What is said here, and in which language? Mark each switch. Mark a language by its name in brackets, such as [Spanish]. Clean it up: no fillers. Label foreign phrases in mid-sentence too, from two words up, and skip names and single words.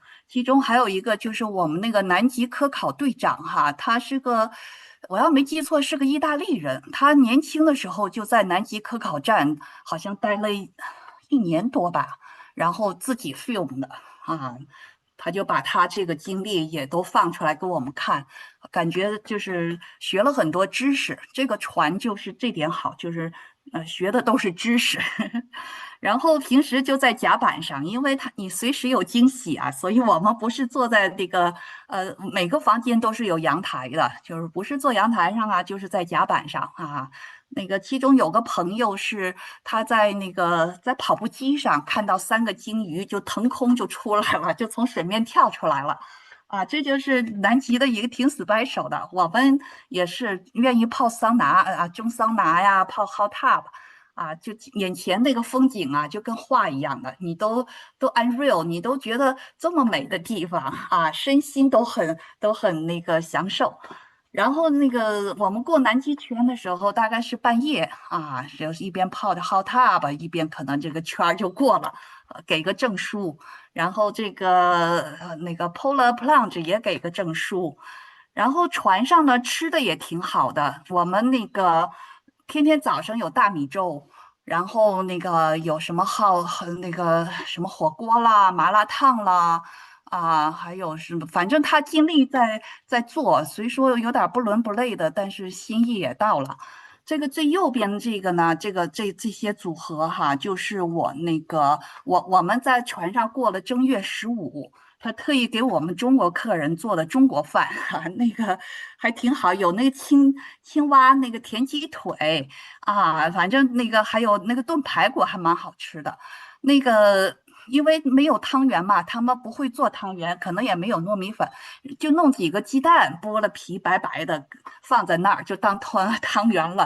[Chinese] 其中還有一個就是我們那個南極科考隊長他是個，我要沒記錯是個意大利人，他年輕的時候就在南極科考站好像待了1年多吧，然後自己 film 的他就把他這個經歷也都放出來給我們看，感覺就是學了很多知識。這個船就是這點好，就是學的都是知識。然後平時就在甲板上，因為你隨時有驚喜所以我們不是坐在這個每個房間都是有陽台的，就是不是坐陽台上就是在甲板上那個其中有個朋友是他在跑步機上看到3個鯨魚就騰空就出來了，就從水面跳出來了這就是南極的一個挺 special 的。我們也是願意泡桑拿蒸桑拿呀，泡 [English] hot tub [Chinese] 就眼前那個風景就跟畫一樣的，你都 unreal， 你都覺得這麼美的地方身心都很那個享受。然後那個我們過南極圈的時候大概是半夜就是一邊泡着 [English] hot tub， [Chinese] 一邊可能這個圈就過了，給個證書。然後這個那個 Polar Plunge 也給個證書。然後船上呢吃的也挺好的，我們那個天天早上有大米粥，然后那个有什么那个什么火锅啦、麻辣烫啦。还有什么？反正他尽力在做，虽说有点不伦不类的，但是心意也到了。这个最右边的这个呢，这些组合哈，就是我们在船上过了正月15，他特意给我们中國客人做的中國飯哈，那個還挺好，有那個青蛙那個田雞腿反正那個還有那個燉排骨還蠻好吃的，那個。因為沒有湯圓嘛，他們不會做湯圓，可能也沒有糯米粉，就弄幾個雞蛋，剝了皮白白的放在那兒，就當湯圓了。